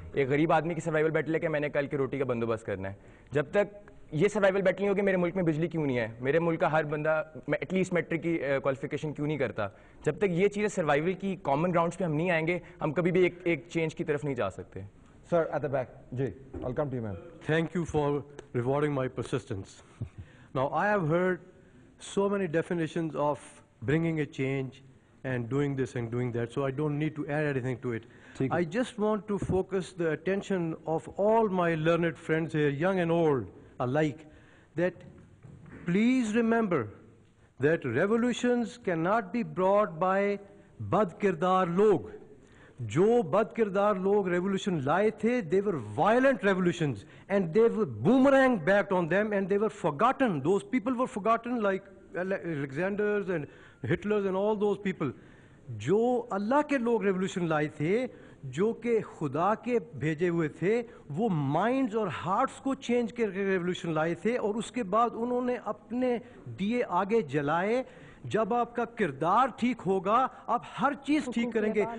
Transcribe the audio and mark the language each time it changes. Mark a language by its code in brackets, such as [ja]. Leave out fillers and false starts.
[ur] ایک غریب آدمی کی سروائیول بیٹل ہے کہ میں نے کل کی روٹی کا بندوبست کرنا ہے. جب تک یہ سروائیول بیٹل نہیں ہوگی, میرے ملک میں بجلی کیوں نہیں ہے, میرے ملک کا ہر بندہ ایٹ لیسٹ میٹرک کی کوالیفیکیشن کیوں نہیں کرتا, جب تک یہ چیزیں سروائیول کی کامن گراؤنڈس پہ ہم نہیں آئیں گے, ہم کبھی بھی ایک چینج کی طرف نہیں جا سکتے. [en] Sir, at the back. Jay, I'll come to you, ma'am. Thank you for rewarding my persistence. Now, I have heard so many definitions of bringing a change and doing this and doing that, so I don't need to add anything to it. I just want to focus the attention of all my learned friends here, young and old alike, that please remember that revolutions cannot be brought by bad [ur] kirdar log. جو بد کردار لوگ revolution لائے تھے, [en] they were violent revolutions and they were boomerang backed on them and they were forgotten. Those people were forgotten, like Alexanders and Hitlers and all those people. [ur] جو اللہ کے لوگ revolution لائے تھے, جو کہ خدا کے بھیجے ہوئے تھے, وہ مائنڈز اور ہارٹس کو چینج کر کے ریولوشن لائے تھے, اور اس کے بعد انہوں نے اپنے دیے آگے جلائے. جب آپ کا کردار ٹھیک ہوگا, آپ ہر چیز ٹھیک کریں گے.